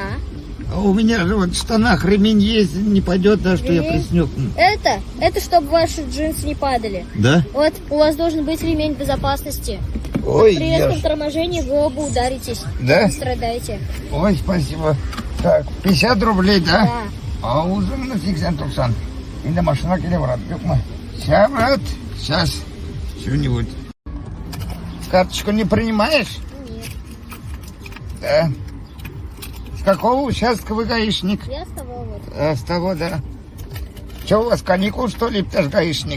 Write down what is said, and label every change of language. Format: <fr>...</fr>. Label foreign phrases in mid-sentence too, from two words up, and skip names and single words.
<ru>А у меня же вот в штанах ремень есть, не пойдет, да, что я пристегну. Это чтобы ваши джинсы не падали. Да? Вот у вас должен быть ремень безопасности. Ой, При резком торможении вы оба ударитесь. Да? Страдаете. Ой, спасибо. Так, 50 рублей, да? Да. А узын на 80-90.</ru> <kk>Енді машина келе барады, жоқ ма?</kk> <ru>Сейчас, брат, сейчас. Что-нибудь. Карточку не принимаешь? Нет. Да. С какого участка вы гаишник? Я с того вот. С того, да. Что, у вас каникул, что ли, ты ж гаишник?</ru>